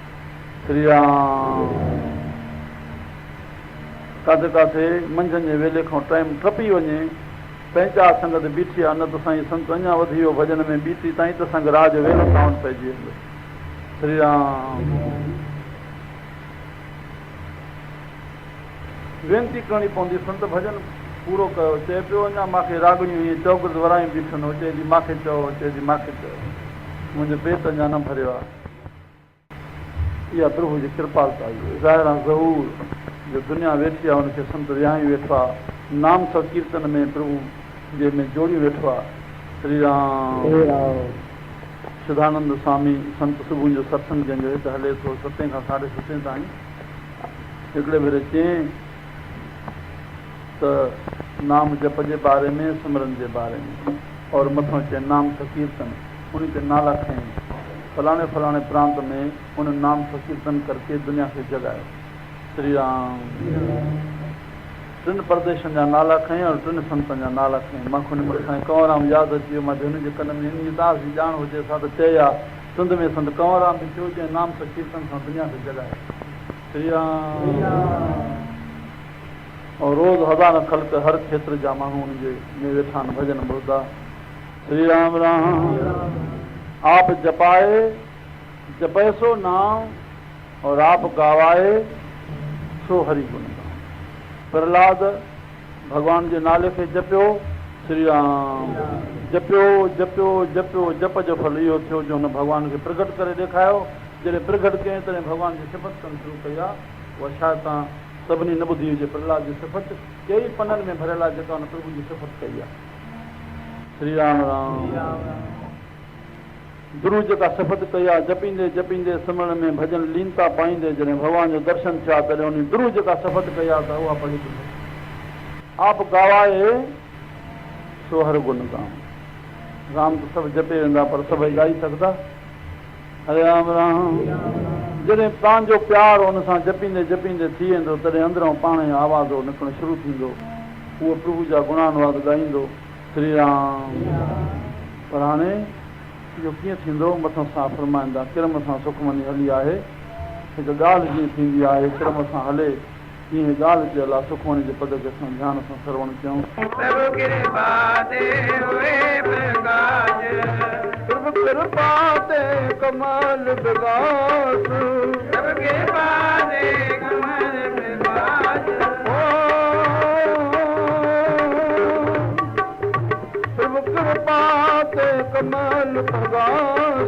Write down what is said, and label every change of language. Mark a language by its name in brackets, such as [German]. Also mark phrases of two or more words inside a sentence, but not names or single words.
[Sindhi] श्री राम, किथे किथे मंझंदि जे वेले खां टाइम टपी वञे, पंहिंजा संगत बीठी आहे, न त साईं संत अञा वधी वियो भॼन में बीठी, ताईं त असांखे राज वेलो काउंट पइजी वेंदो। श्री राम, वेनती करणी पवंदी, संत भॼन पूरो कयो। चए पियो अञा मूंखे रागड़ियूं हीअं चौकस वरायूं बीठनि, चए थी मूंखे चओ, चए थी मूंखे चओ, मुंहिंजो पेट अञा न भरियो आहे। इहा प्रभु जी कृपालता आहे। ज़ाहिर ज़हूर जो दुनिया वेठी आहे, हुनखे संत विहाई वेठो आहे, नाम संकीर्तन में प्रभु जे में जोड़ी वेठो आहे। श्री राम, सिद्धानंद स्वामी संत सुबुह जो सत्संग जंहिंजो हिते हले थो 7 खां 7:30 ताईं, हिकिड़े भेरे चई त नाम जप जे बारे में, सिमरन जे बारे में, और मथां चए नाम संकीर्तन, उन ते नाला खयईं, फलाणे फलाणे प्रांत में उन नाम संकीर्तन करके दुनिया खे जगायो। श्री राम, 3 प्रदेशनि जा नाला खयईं और 3 संतनि जा नाला खयईं। मूंखे हुन महिल साईं कंवरराम यादि अची वियो, मां हुन जे कन में इन दास जी ॼाण हुजे सा त चए हा, सिंध में संत कंवरराम बि थियो, जंहिं नाम संकीर्तन सां दुनिया खे जगायो। श्री राम, और रोज़ हज़ार ख़ल्क़ हर क्षेत्र जा माण्हू हुनजे में वेठा आहिनि, भॼन ॿुधंदा। [Punjabi] ਸ਼੍ਰੀ ਰਾਮ ਰਾਮ, ਆਪ ਜਪਾਏ ਜਪੇ ਸੋ ਨਾਮ, ਔਰ ਆਪ ਗਾਵਾਏ ਸੋ ਹਰਿ ਗੁਣ ਗਾਓ। [Sindhi] प्रहलाद भगवान जे नाले खे जपियो। श्री राम, जपियो जपियो जपियो, जप जो फल इहो थियो जो हुन भॻवान खे प्रगट करे ॾेखारियो। जॾहिं प्रगट कयईं तॾहिं भॻवान जी सिफ़त करणु शुरू कई आहे। उहा शायदि तव्हां सभिनी न ॿुधी हुजे। प्रहलाद जी सिफ़त कई पननि में भरियल आहे, जेका हुन प्रभु जी सिफ़त कई आहे। श्री राम राम, गुरू जेका सिफ़त कई आहे, जपींदे जपींदे सिमरन में भॼन लीनता पाईंदे जॾहिं भॻवान जो दर्शन थिया, तॾहिं उन गुरू जेका सिफ़त कई आहे त उहा पढ़ी [Punjabi] ਆਪ ਗਾਵਾਏ ਸੋ ਹਰ ਗੁਣ ਗਾਮ। [Sindhi] राम तो सब जपे वेंदा पर सभई ॻाई सघंदा। हरे राम राम। जॾहिं तव्हांजो प्यारु हुन सां जपींदे जपींदे थी वेंदो तॾहिं अंदरों पाण ई आवाज़ो निकिरणु शुरू थींदो। उहो प्रभु जा गुणानुवाद ॻाईंदो। श्री राम। पर हाणे इहो कीअं थींदो? मथां सां फरमाईंदा किरम सां सुखमनी हली आहे। हिकु ॻाल्हि जीअं थींदी आहे किरम सां हले तीअं ॻाल्हि चयल आहे। सुखमनी जे पद खे असां ध्यान सां श्रवण कयूं। [Punjabi] ਪ੍ਰਭੁ ਕ੍ਰਿਪਾ ਤੇ ਕਮਾਲ ਵਿਕਾਸ। ਪ੍ਰਭੁ ਕ੍ਰਿਪਾ ਤੇ ਕਮਾਲ ਵਿਕਾਸ। ਪ੍ਰਭੁ ਕ੍ਰਿਪਾ ਤੇ ਕਮਾਲ ਪ੍ਰਕਾਸ਼।